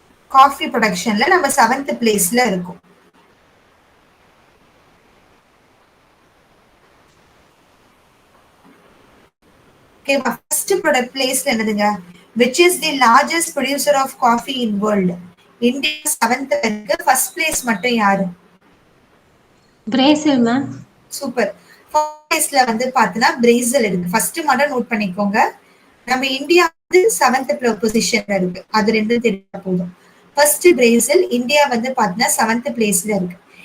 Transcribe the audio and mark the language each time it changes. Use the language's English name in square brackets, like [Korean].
[Tamil] Coffee ப்ரொடக்ஷன்ல நம்ம 7th பிளேஸ்ல இருக்கும். ஓகேவா? ஃபர்ஸ்ட் ப்ராடக்ட் பிளேஸ்ல என்னதுங்க? [English] which is the largest producer of coffee in world? [Tamil] India 7th இருக்கு. ஃபர்ஸ்ட் பிளேஸ் மட்டும் யாரு? Brazil ma'am. சூப்பர். ஃபர்ஸ்ட் பிளேஸ்ல வந்து பாத்தீங்கன்னா பிரேசில் இருக்கு. ஃபர்ஸ்ட் மட்டும் நோட் பண்ணிக்கோங்க. நம்ம இந்தியா வந்து 7th பொசிஷன்ல இருக்கு. அது ரெண்டும் தெரிஞ்சா போதும். ஃபர்ஸ்ட் பிரேசில், இந்தியா வந்து பாத்தீங்கன்னா 7th பிளேஸ்ல இருக்கு.